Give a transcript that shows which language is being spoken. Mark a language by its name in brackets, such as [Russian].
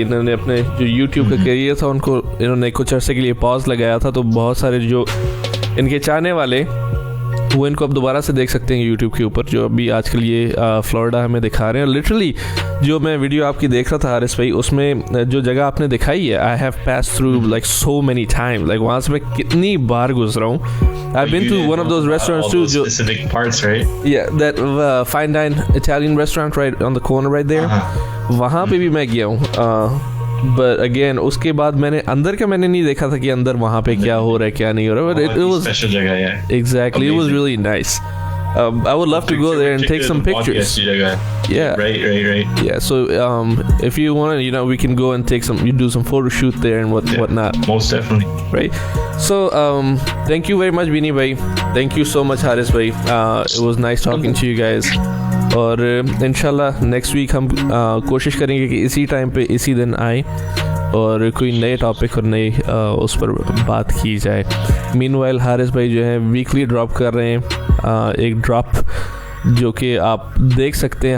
[Hindi] इन्होंने अपने जो यूट्यूब का करियर था उनको इन्होंने कुछ अर्से के लिए पॉज लगाया था, तो बहुत सारे जो इनके चाहने वाले वो इनको अब दोबारा से देख सकते हैं यूट्यूब के ऊपर, जो अभी आजकल ये फ्लोरिडा हमें दिखा रहे हैं। लिटरली जो मैं वीडियो आपकी देख रहा था हारिस भाई, उसमें जो जगह आपने दिखाई है, [English] I have pass through like so many time, [Hindi] like वहाँ से मैं कितनी बार गुजरा हूँ। [English] I've been to one of those restaurants too, जो specific parts, right? Yeah, that fine dine Italian restaurant right on the corner right there. [Hindi] वहाँ पे भी मैं गया हूँ। [English] But again, [Hindi] उसके बाद मैंने अंदर का मैंने नहीं देखा था कि अंदर वहाँ पे क्या हो रहा है क्या नहीं हो रहा है। [English] But it was [Hindi] special जगह है। [English] Exactly, it was really nice. I would love to go there and take some pictures. Yeah. Right. Yeah. So if you want to, we can go and do some photo shoot there and whatnot. Most definitely. Right. So thank you very much, Beanie bhai. Thank you so much, Haris bhai. It was nice talking to you guys. [Hindi] और इंशाल्लाह next week हम कोशिश करेंगे कि इसी time पे इसी दिन आए और कोई नए टॉपिक और नए उस पर बात की जाए। मीनवाइल हारिस भाई जो है वीकली ड्रॉप कर रहे हैं एक ड्रॉप जो कि आप देख सकते हैं।